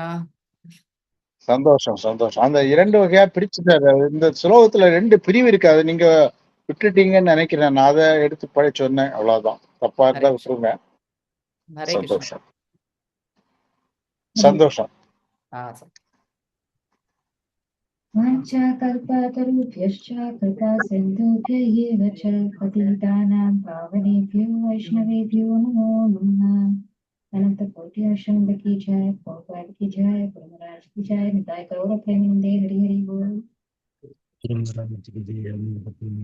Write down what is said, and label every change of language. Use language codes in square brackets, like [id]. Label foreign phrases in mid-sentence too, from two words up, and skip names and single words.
[ta] சந்தோஷம் சந்தோஷம். அந்த 2 வகையா பிரிச்சுட்டாரு. இந்த ஸ்லோகத்துல 2 பிரிவு இருக்கு, அதை நீங்க விட்டுட்டீங்கன்னு நினைக்கிறேன். நான் அதை எடுத்து படி சொன்னேன், அவ்வளவுதான். தப்பா இருந்தா விட்டுருங்க. சந்தோஷம் சந்தோஷம். [sa] वाञ्छाकल्पतरुभ्यश्च कृपासिन्धुभ्यैव च पतितानां पावनेभ्यो वैष्णवेभ्यो नमो नमः। [hi] अनंत कोटि अष्टनंद की जय, प्रभुपाद की जय, गुरु महाराज की जय, निताय गौर प्रेमानंदे हरि हरि बोल।